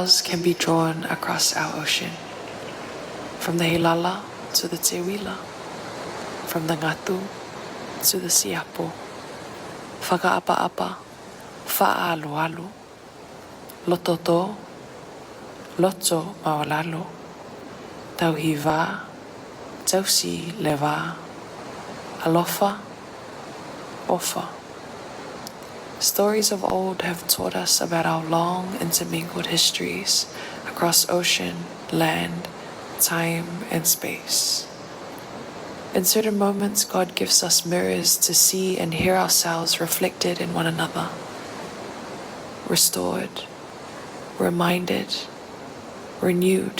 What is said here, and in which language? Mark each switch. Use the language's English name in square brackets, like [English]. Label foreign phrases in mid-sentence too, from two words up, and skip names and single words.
[English] can be drawn across our ocean. From the Heilala to the Teuila, from the Ngatu to the Siapo, [Tongan] Whakaapa-apa, Wha'alu-alu, Lototo, Loto Maolalo, Tauhiva, Tausi Leva, Alofa, Ofa. [English] Stories of old have taught us about our long intermingled histories across ocean, land, time, and space. In certain moments, God gives us mirrors to see and hear ourselves reflected in one another, restored, reminded, renewed.